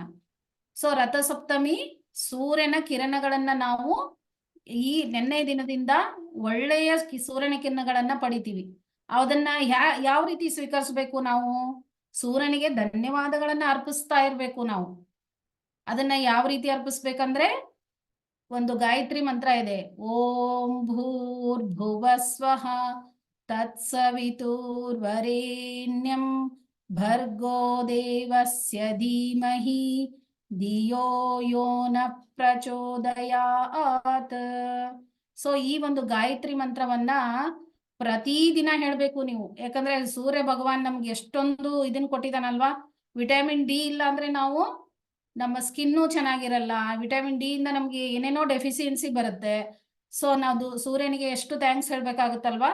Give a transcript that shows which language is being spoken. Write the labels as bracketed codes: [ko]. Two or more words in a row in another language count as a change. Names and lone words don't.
[kn] ಸೊ ರಥಸಪ್ತಮಿ ಸೂರ್ಯನ ಕಿರಣಗಳನ್ನ ನಾವು ಈ ನೆನ್ನೆ ದಿನದಿಂದ ಒಳ್ಳೆಯ ಸೂರ್ಯನ ಕಿರಣಗಳನ್ನ ಪಡಿತೀವಿ. ಅದನ್ನ ಯಾವ ರೀತಿ ಸ್ವೀಕರಿಸಬೇಕು ನಾವು? ಸೂರ್ಯನಿಗೆ ಧನ್ಯವಾದಗಳನ್ನ ಅರ್ಪಿಸ್ತಾ ಇರ್ಬೇಕು ನಾವು. ಅದನ್ನ ಯಾವ ರೀತಿ ಅರ್ಪಿಸ್ಬೇಕಂದ್ರೆ, ಒಂದು ಗಾಯತ್ರಿ ಮಂತ್ರ ಇದೆ, [sa] ಓಂ ಭೂರ್ಭುವಸ್ವಃ ತತ್ಸವಿತುರ್ವರೆಣ್ಯಂ ಭರ್ಗೋ ದೇವಸ್ಯ ಧೀಮಹಿ ಧಿಯೋ ಯೋ ನ ಪ್ರಚೋದಯಾತ್. [kn] ಸೊ ಈ ಒಂದು ಗಾಯತ್ರಿ ಮಂತ್ರವನ್ನ ಪ್ರತಿದಿನ ಹೇಳ್ಬೇಕು ನೀವು. ಯಾಕಂದ್ರೆ ಸೂರ್ಯ ಭಗವಾನ್ ನಮ್ಗೆ ಎಷ್ಟೊಂದು ಇದನ್ನ ಕೊಟ್ಟಿದ್ದಾನಲ್ವಾ. [en] vitamin D [kn] ಇಲ್ಲ ಅಂದ್ರೆ ನಾವು, ನಮ್ಮ ಸ್ಕಿನ್ನು ಚೆನ್ನಾಗಿರಲ್ಲ. [en] vitamin D [kn] ಇಂದ ನಮ್ಗೆ ಏನೇನೋ ಡೆಫಿಸಿಯನ್ಸಿ ಬರುತ್ತೆ. ಸೊ ನಾವು ಸೂರ್ಯನಿಗೆ ಎಷ್ಟು ಥ್ಯಾಂಕ್ಸ್ ಹೇಳ್ಬೇಕಾಗುತ್ತಲ್ವಾ.